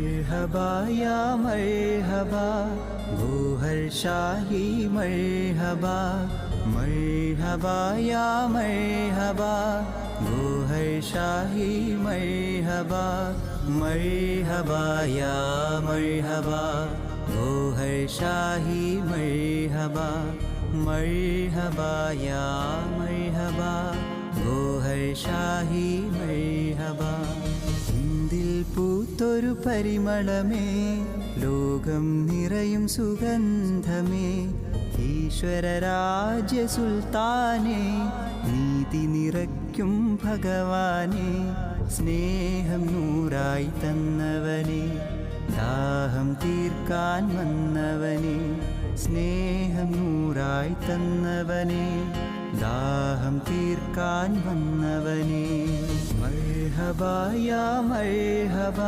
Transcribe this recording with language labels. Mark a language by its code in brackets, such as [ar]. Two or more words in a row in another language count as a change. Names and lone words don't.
[ur] مرحبا یا مرحبا گوہر شاہی مرحبا مرحبا یا مرحبا گوہر شاہی مرحبا مرحبا یا مرحبا گوہر شاہی مرحبا مرحبا یا مرحبا گوہر شاہی مرحبا [ml] ഇന്ദിൽ പൂത്തൊരു പരിമളമേ ലോകം നിറയും സുഗന്ധമേ ഈശ്വരരാജ്യ സുൽത്താനേ നീതി നിറയ്ക്കും ഭഗവാനേ സ്നേഹം നൂറായി തന്നവനേ ദാഹം തീർക്കാൻ വന്നവനേ സ്നേഹം നൂറായി തന്നവനേ ദാഹം തീർക്കാൻ വന്നവനേ [ur] مرحبا یا مرحبا